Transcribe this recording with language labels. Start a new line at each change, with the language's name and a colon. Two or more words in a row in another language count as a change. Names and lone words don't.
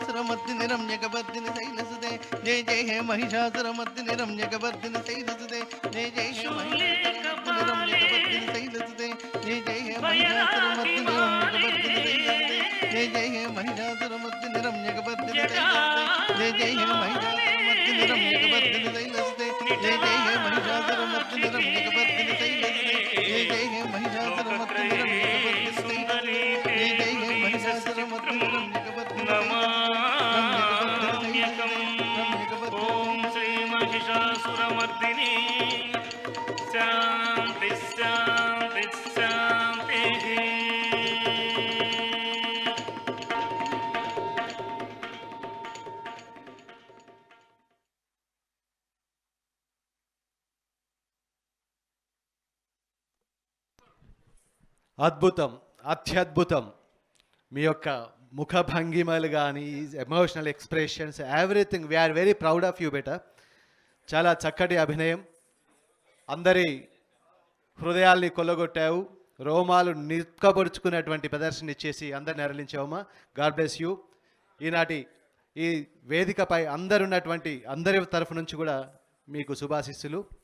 Sanskrit: महिषासुरमर्दिनि रम्यकवर्दिनि शैलसुते जय जय हे महिषासुरमर्दिनि रम्यकवर्दिनि शैलसुते जय जय हे महिषासुरमर्दिनि रम्यकवर्दिनि शैलसुते जय जय हे महिषासुरमर्दिनि रम्यकवर्दिनि शैलसुते जय जय हे महिषासुरमर्दिनि रम्यकवर्दिनि शैलसुते जय जय हे महिषासुरमर्दिनि रम्यकवर्दिनि शैलसुते जय जय हे महिषासुरमर्दिनि रम्यकवर्दिनि शैलसुते जय जय हे महिषासुरमर्दिनि रम्यकवर्दिनि शैलसुते जय जय हे महिषासुरमर्दिनि रम्यकवर्दिनि नमाम्यकं ॐ श्री महिषासुरमर्दिनी शान्ति शान्ति शान्तिः।
Telugu: అద్భుతం, అత్యద్భుతం. మీ యొక్క ముఖ భంగిమలు కానీ
English: emotional expressions everything we are very proud of you బేటా.
Telugu: చాలా చక్కటి అభినయం, అందరి హృదయాల్ని కొల్లగొట్టావు, రోమాలు నిక్కపరుచుకునేటువంటి ప్రదర్శన ఇచ్చేసి అందరిని నెరలించావమ్మా.
English: God bless you.
Telugu: ఈనాటి ఈ వేదికపై అందరున్నటువంటి అందరి తరఫు నుంచి కూడా మీకు శుభాశిస్సులు.